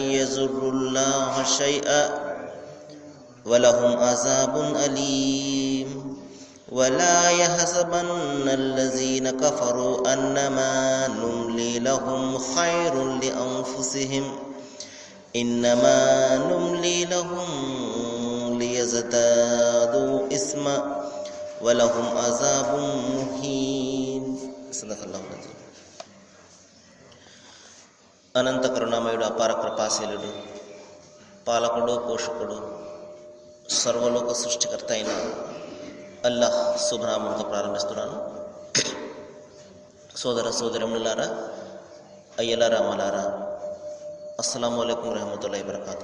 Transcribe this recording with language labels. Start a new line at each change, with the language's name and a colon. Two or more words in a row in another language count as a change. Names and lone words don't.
Arabic: يضروا الله شيئا ولهم عذاب أليم ولا يحسبن الذين كفروا أنما نملي لهم خير لأنفسهم إنما نملي لهم ليزدادوا إثما ولهم عذاب مهين. صدق الله العظيم.
Telugu: అనంత కరుణామయుడు, అపార కృపాశీలుడు, పాలకుడు, పోషకుడు, సర్వలోక సృష్టికర్త అయిన అల్లాహ్ శుభనామంతో ప్రారంభిస్తున్నాను. సోదర సోదరములారా, అయ్యలారా, అమ్మలారా,
Arabic: السلام عليكم ورحمة الله وبركاته.